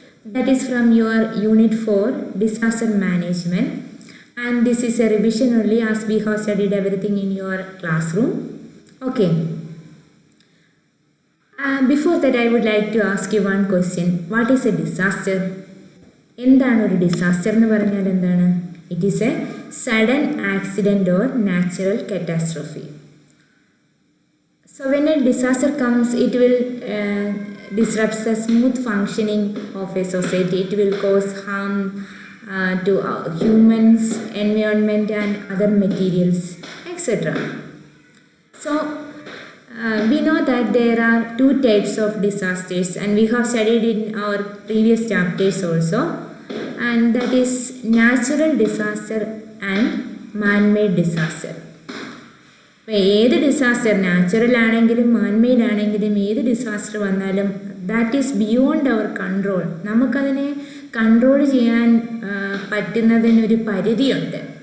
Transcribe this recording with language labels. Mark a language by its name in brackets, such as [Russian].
[English] That is from your Unit 4 Disaster Management, and this is a revision only as we have studied everything in your classroom. Okay. Before that, I would like to ask you one question. What is a disaster? [Malayalam] എന്താണ് ഒരു disaster എന്ന് പറഞ്ഞാൽ എന്താണ്? [English] It is a sudden accident or natural catastrophe. So when a disaster comes, it will disrupt the smooth functioning of a society. It will cause harm to humans, environment and other materials, etc. So we know that there are two types of disasters, and we have studied in our previous chapters also, and that is natural disaster and man-made disaster. [Malayalam] ഇപ്പോൾ ഏത് disaster natural ആണെങ്കിലും man-made ആണെങ്കിലും ഏത് disaster വന്നാലും [English] That is beyond our control. [Malayalam] നമുക്കതിനെ control ചെയ്യാൻ പറ്റുന്നതിനൊരു പരിധിയുണ്ട്.